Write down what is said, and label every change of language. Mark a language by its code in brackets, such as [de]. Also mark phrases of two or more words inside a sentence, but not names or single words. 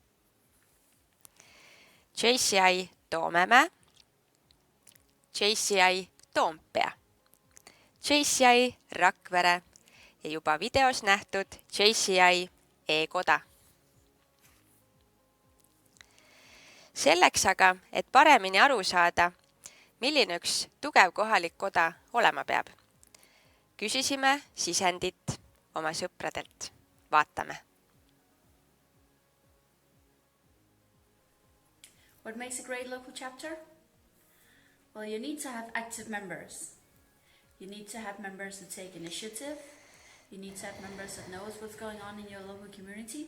[et] JCI Toomemäe, JCI Toompea, JCI Rakvere ja juba videos nähtud JCI e-koda. Selleks aga, et paremini aru saada, milline üks tugev kohalik koda olema peab, küsisime sisendit oma sõpradelt. Vaatame. [en] What makes a great local chapter? Well, you need to have active members. You need to have members that take initiative. You need to have members that knows what's going on in your local community.